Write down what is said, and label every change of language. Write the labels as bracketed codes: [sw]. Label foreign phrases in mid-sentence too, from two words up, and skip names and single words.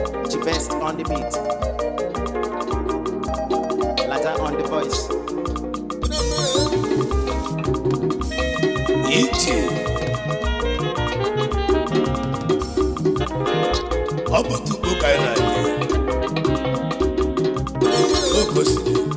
[en] The best on the beat. Laja on the voice. [ig] Ije. Ọ bụ tupu ka anyị na-aga. O gosiri.